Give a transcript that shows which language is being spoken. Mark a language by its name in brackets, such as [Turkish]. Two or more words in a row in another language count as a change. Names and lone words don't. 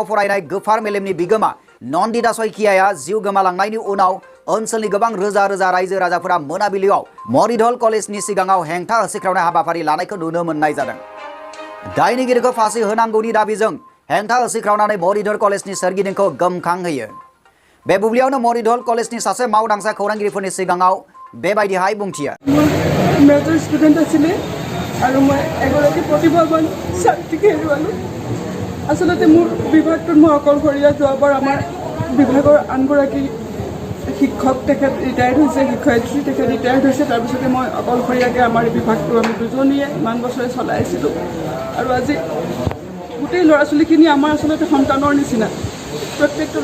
[Bodo] फरायनाय गोफार मेलेमनि बिगोमा नन्दिता सैकियाया जिउ गोमालांनायनि उनाव ओनसोलनि गोबां रोजा रायजो राजाफोरा मोनाबिलियाव मरिधल कलेजनि सिगाङाव हेंथा होसिख्रावनाय हाबाफारि लानायखौ नुनो मोननाय जादों दायनिगिरिखौ फासि होनांगौनि दाबिजों हेंथा होसिख्रावनानै मरिधल कलेजनि सोरगिदिंखौ गोमखांहोयो बे बुब्लियावनो मरिधल कलेजनि सासे मावदांसा खौरांगिरिफोरनि सिगाङाव बेबायदिहाय बुंथियो [English] major student [Assamese] आছিলে আৰু মই এগৰাকী প্ৰতিভাৱান ছাত্ৰীক হেৰুৱালোঁ আচলতে মোৰ বিভাগটোত মই অকলশৰীয়া যোৱাবাৰ আমাৰ বিভাগৰ আনগৰাকী শিক্ষক তেখেত ৰিটায়াৰ্ড হৈছে শিক্ষয়িত্ৰী তেখেত ৰিটায়াৰ্ড হৈছে তাৰপিছতে মই অকলশৰীয়াকৈ আমাৰ বিভাগটো আমি দুজনীয়ে ইমান বছৰে চলাই আছিলোঁ আৰু আজি গোটেই ল'ৰা ছোৱালীখিনি আমাৰ আচলতে সন্তানৰ নিচিনা প্ৰত্যেকটো